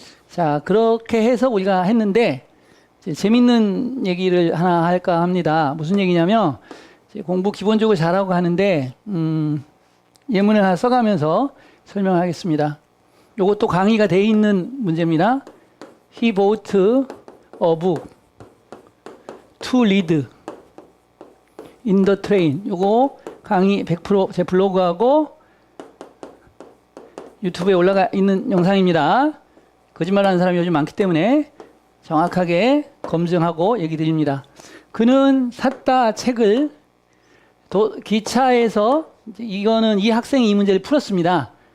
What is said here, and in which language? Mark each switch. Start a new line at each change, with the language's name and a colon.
Korean: 자, 그렇게 해서 우리가 했는데 이제 재밌는 얘기를 하나 할까 합니다. 무슨 얘기냐면 공부 기본적으로 잘하고 하는데 예문을 하나 써가면서 설명하겠습니다. 요것도 강의가 돼 있는 문제입니다.
English: He bought a book to read in the train.
Korean: 요거 강의 100% 제 블로그하고 유튜브에 올라가 있는 영상입니다. 거짓말하는 사람이 요즘 많기 때문에 정확하게 검증하고 얘기 드립니다. 그는 샀다 책을 기차에서, 이거는 이 학생이 이 문제를 풀었습니다.